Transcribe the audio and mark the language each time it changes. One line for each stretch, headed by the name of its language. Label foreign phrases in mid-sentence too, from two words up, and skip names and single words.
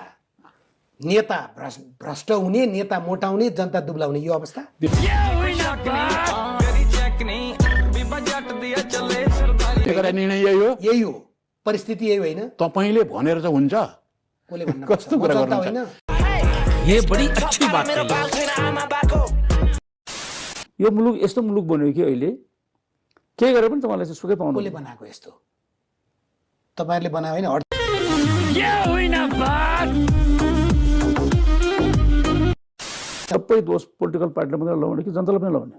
Nepali: नेता भ्रष्ट हुने, नेता मोटाउने, जनता दुब्लाउने, यो अवस्था? निर्णय यही हो, परिस्थिति यही होइन। तपाईले भनेर चाहिँ हुन्छ? कस्तो कुरा गर्नुहुन्छ?
Hindi: ये बड़ी अच्छी बात है।
Nepali: यो मुलुक यस्तो मुलुक बन्यो कि अहिले के गरे पनि तपाईलाई चाहिँ सुकै पाउनु। कसले बनाएको यस्तो? तपाईहरुले बनायो हैन? सबै दोष पोलिटिकल पार्टीले मात्रै लगाउने कि जनताले पनि लगाउने?